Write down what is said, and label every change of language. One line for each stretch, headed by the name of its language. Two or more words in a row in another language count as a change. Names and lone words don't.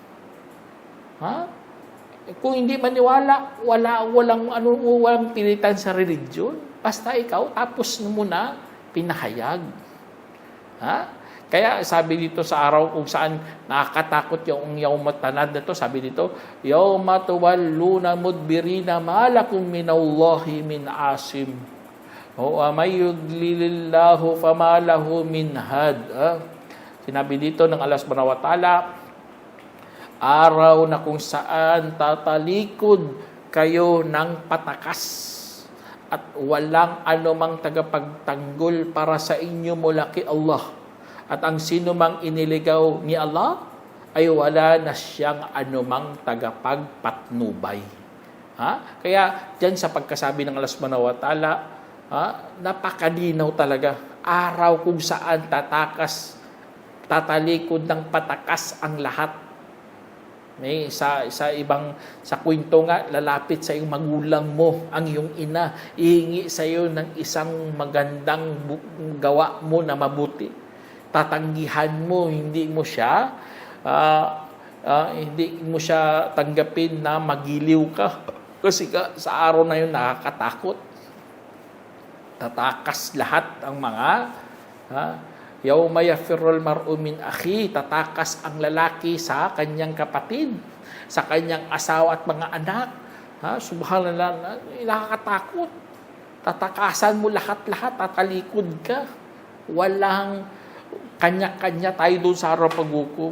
Filipino: Kung hindi maniwala, walang pilitan sa religion. Basta ikaw, tapos mo na pinahayag. Kaya sabi dito sa araw kung saan nakakatakot yung
Arabic: يوم التناد
Filipino: na to, sabi dito,
Arabic: يوم تولون مدبرين ما لكم من الله من عاصم. ومن يضلل الله فما له من هاد.
Filipino: Sinabi dito ng Allah
Arabic: سبحانه وتعالى,
Filipino: araw na kung saan tatalikod kayo ng patakas at walang anumang tagapagtanggol para sa inyo mula kay Allah. At ang sino mang iniligaw ni Allah ay wala na siyang anumang tagapagpatnubay. Kaya dyan sa pagkasabi ng Allah
Arabic: سبحانه وتعالى,
Filipino: napakadinaw talaga. Araw kung saan tatalikod ng patakas ang lahat. May sa kwento nga, lalapit sa iyong magulang mo, ang iyong ina, ihingi sa iyo ng isang magandang gawa mo na mabuti. Tatanggihan mo, hindi mo siya tanggapin na magiliw ka. Kasi sa araw na yun nakakatakot. Tatakas lahat ang mga
Arabic: يوم يفر المرء من أخيه,
Filipino: tatakas ang lalaki sa kanyang kapatid, sa kanyang asawa at mga anak. Subhanallah, nakakatakot. Tatakasan mo lahat-lahat, tatalikod ka. Walang kanya-kanya tayo doon sa araw paghukom.